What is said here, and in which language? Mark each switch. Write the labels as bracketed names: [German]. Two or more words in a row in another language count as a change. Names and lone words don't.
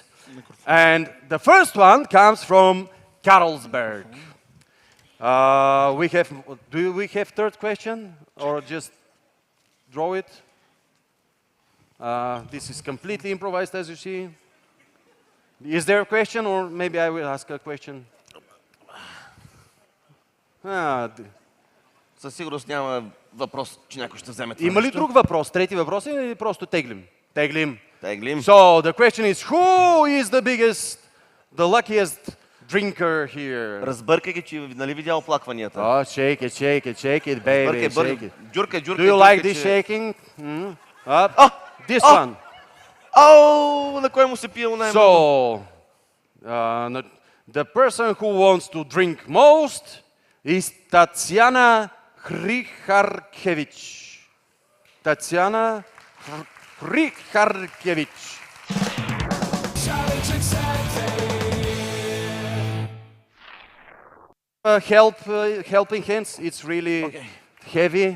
[English] And the first one comes from Carlsberg. Do we have third question or just draw it? This is completely improvised, as you see. Is there a question, or maybe I will ask a question? [Bulgarian] Със сигурност няма въпрос, че някой ще вземе това Има ли нещо. друг въпрос? Трети въпрос или просто теглим? Теглим. Теглим. [English] So the question is, who is the biggest, the luckiest drinker here? [Bulgarian] Разбъркай, че нали видя оплакванията. [English] Oh, shake it, baby, shake it. [Bulgarian] Джуркай, [English] Do you like this shaking? Up. This one. [Bulgarian] На кой му се пие най-много? [English] So, the person who wants to drink most is Tatiana Hriharkevich. Tatiana Hriharkevich. Helping hands, it's really heavy.